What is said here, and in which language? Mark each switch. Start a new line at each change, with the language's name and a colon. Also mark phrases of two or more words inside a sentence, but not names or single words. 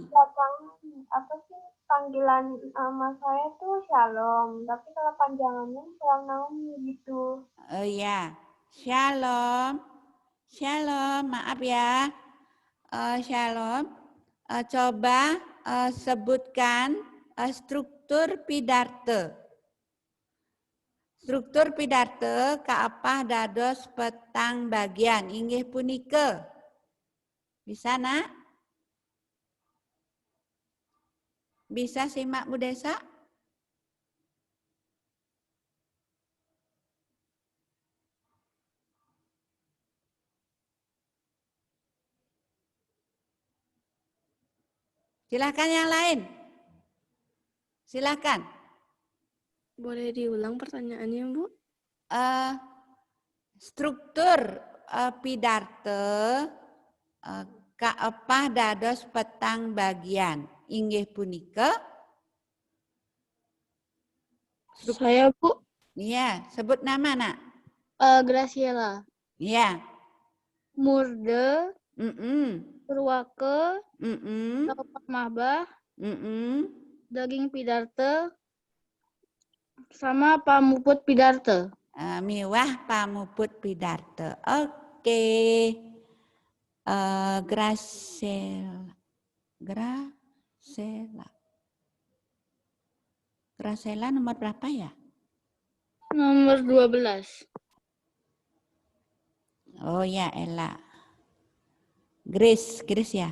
Indonesian: Apa sih panggilan nama saya tuh Shalom, tapi kalau panjangannya Shalom Naomi gitu. Oh iya, Shalom. Shalom, maaf ya. Shalom. Coba sebutkan struktur pidarte.
Balinese: Struktur pidarte kaapah dados petang bagian inggih punika.
Indonesian: Bisa nak? Bisa simak Bu Desa? Silahkan yang lain. Silahkan. Boleh diulang pertanyaannya, Bu?
Balinese: Struktur pidarte kaepah dados petang bagian inggih punika.
Indonesian: Saya, Bu. Iya, sebut nama nak. Graciela. Iya.
Balinese: Murde. Purwake. Pamahbah. Daging pidarte. Sama Pamuput Pidarte. Miwah Pamuput Pidarte.
Indonesian: Oke. Gracela nomor berapa ya? Nomor 12. Oh ya, Ella. Grace ya.